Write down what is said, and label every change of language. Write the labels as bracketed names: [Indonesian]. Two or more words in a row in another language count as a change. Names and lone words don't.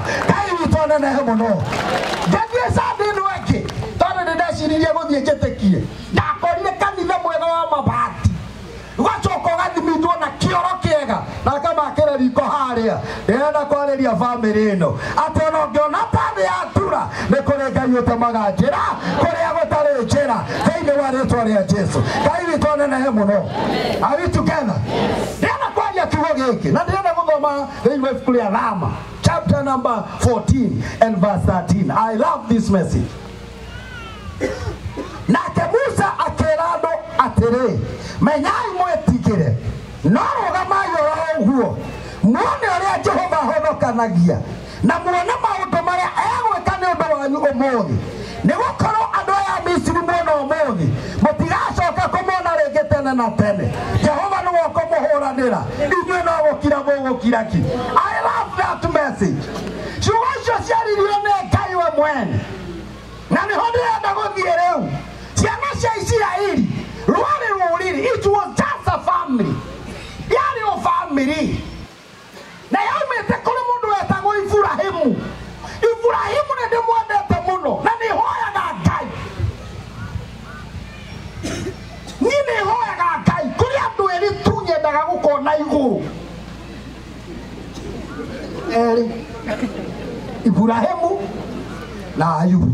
[Kikuyu] Ngai witũ nenehe mũno ngathiĩ Sunday ĩno ĩngĩ tondũ nĩndeciririe gũthiĩ njĩtĩkie ndakorire kanitha mwega wa mabati ugacoka ugathimindwo na kĩoro kĩega na akamakĩra riko harĩa ndĩrenda kwarĩria bamĩrĩ ĩno atĩ ona ũngĩona ta thĩ yatura nĩ kũrĩ Ngai ũtemaga njĩra kũrĩa gũtarĩ njĩra thĩinĩ wa rĩtwa rĩa Jesũ Ngai witũ nenehe mũno. [English] Are we together? [Kikuyu] Ndĩrenda kwaria kiugo gĩkĩ na ndĩrenda gũthoma thĩinĩ wa ibuku rĩa Rama [English] chapter number 14 and verse 13. I love this message. [Kikuyu] Nake Musa akĩra andũ atĩrĩ menyai mwĩtigĩre no rũgamai oro ũguo muone ũrĩa Jehova ahonokanagia na muone maũndũ marĩa egwĩka nĩ ũndũ wanyu ũmũthĩ nĩgũkorwo andũ aya a Misiri muona ũmũthĩ mũtigacoka kũmona rĩngĩ tene na tene Jehova nĩwe ũkũmũhũranĩra inyuĩ no gũkira mũgũkira ki. [English] I love that message. [Kikuyu] Ciugo icio ciaririo nĩ Ngai we mwene na nĩho ndĩrenda gũthiĩ rĩu. Ciana cia Isiraeli rwari rũrĩrĩ, [English] it was just a family, [Kikuyu] yarĩ o family na yaumĩte kũrĩ mũndũ wetagwo Ibrahimu. Ibrahimu nĩ ndĩmwendete mũno na nĩhoyaga Ngai, niĩ nĩhoyaga Ngai kũrĩ andũ erĩ tu nyendaga gũkona igũrũ erĩ, Ibrahimu na Ayubu.